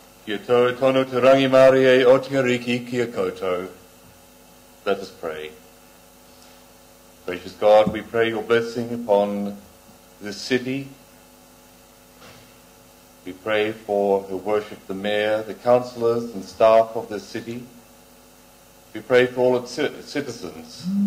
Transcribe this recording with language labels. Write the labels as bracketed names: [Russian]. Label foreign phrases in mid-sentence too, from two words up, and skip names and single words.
[Māori] Kia tau tono te rangi Māori e Otingariki kia koutou. [English] Let us pray. Gracious God, we pray your blessing upon this city. We pray for your worship, the mayor, the councillors and staff of this city. We pray for all its citizens.